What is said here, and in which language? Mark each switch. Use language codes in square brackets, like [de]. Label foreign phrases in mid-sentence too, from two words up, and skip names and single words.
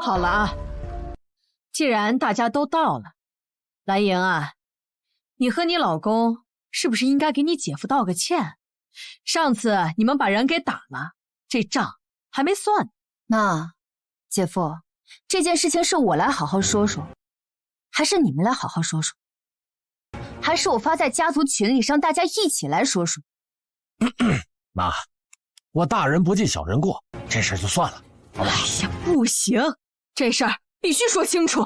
[zh] 好了啊，既然大家都到了，藍瑩啊，你和你老公是不是应該給你姐夫道個歉？上次你們把人給打了，這賬還沒算。那，姐夫，這件事情是我來好好說說，還是你們來好好說說？還是我發在家族群裡，讓大家一起來說說？媽，我大人不計小人過，這事就算了，好吧？哎呀，不行，這事兒必須說清楚。